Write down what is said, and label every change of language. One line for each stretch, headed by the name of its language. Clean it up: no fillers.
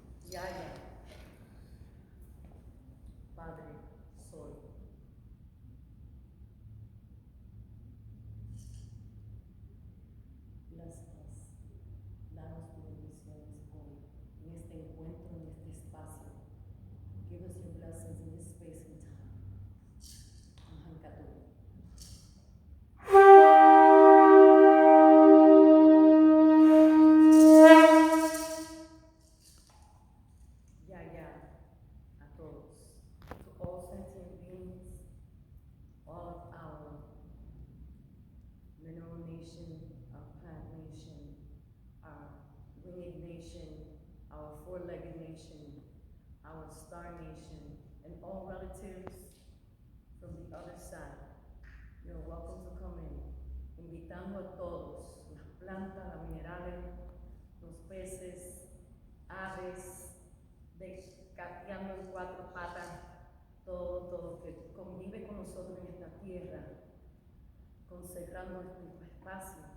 Spanish: Yaya, Padre, soy. Gracias. Danos tus bendiciones hoy, en este encuentro, en este espacio.
English: Give us your blessings in this space and time. Mahankatu. Yaya,
Spanish: a todos.
English: To all sentient beings, all of our mineral nation, our plant nation, our winged nation, our four-legged nation, our star nation, and all relatives from the other side. You're welcome to come in.
Spanish: Invitando a todos, las plantas, las minerales, los peces, aves, gateando en cuatro patas, todo que convive con nosotros en esta tierra, consagrando nuestro espacio.